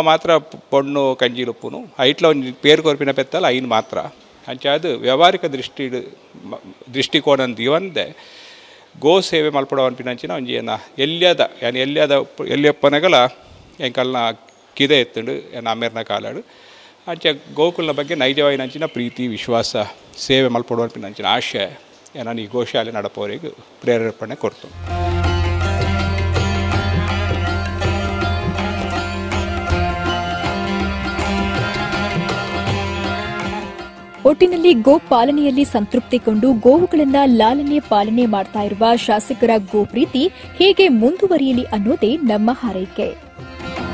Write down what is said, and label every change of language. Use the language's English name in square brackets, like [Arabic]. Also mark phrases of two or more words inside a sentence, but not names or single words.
[Tulu] ಮಾತ್ರ ಪೊಣ್ಣು ಕಂಜಿಲುಪ್ಪುನು ಐಟ್ಲ ಒಂದು ಪೇರು ಕೊರ್ಪಿನ ಪೆತ್ತಲ್ಲ ಐನು ಮಾತ್ರ ಅಂಚಾದು ವ್ಯಾವಹಾರಿಕ ದೃಷ್ಟಿಕೋನ ದಿವಂದೆ ಗೋ ಸೇವೆ ಮಲ್ಪಡೋ ಅನ್ಪಿನಂಚಿನ ಒಂಜಿ ಏನ ಎಲ್ಲಿಯಪ್ಪನಗಲ ಎಂಕಲ್ನ ಕಿದೆ ಎತ್ತುಂಡು ಏನ ಅಮೇರ್ನ ಕಾಲಾಡು ಅಂಚೆ ಗೋಕುಲ್ನ ಬಗ್ಗೆ ನೈಜವಾಯಿನಂಚಿನ ಪ್ರೀತಿ ವಿಶ್ವಾಸ ಸೇವೆ ಮಲ್ಪಡುವಂಚಿನ ಆಶಯ ನಾನು ಈ ಗೋಶಾಲೆ ನಡಪೋರಿಗೆ ಪ್ರೇರೇಪಣೆ ಕೊಡ್ತು. [Kannada] ಒಟ್ಟಿನಲ್ಲಿ ಗೋ ಪಾಲನೆಯಲ್ಲಿ ಸಂತೃಪ್ತಿಗೊಂಡು ಗೋವುಗಳನ್ನ ಲಾಲನೆ ಪಾಲನೆ ಮಾಡ್ತಾ ಇರುವ ಶಾಸಕರ ಗೋ ಪ್ರೀತಿ ಹೀಗೆ ಮುಂದುವರಿಯಲಿ ಅನ್ನೋದೇ ನಮ್ಮ ಹಾರೈಕೆ.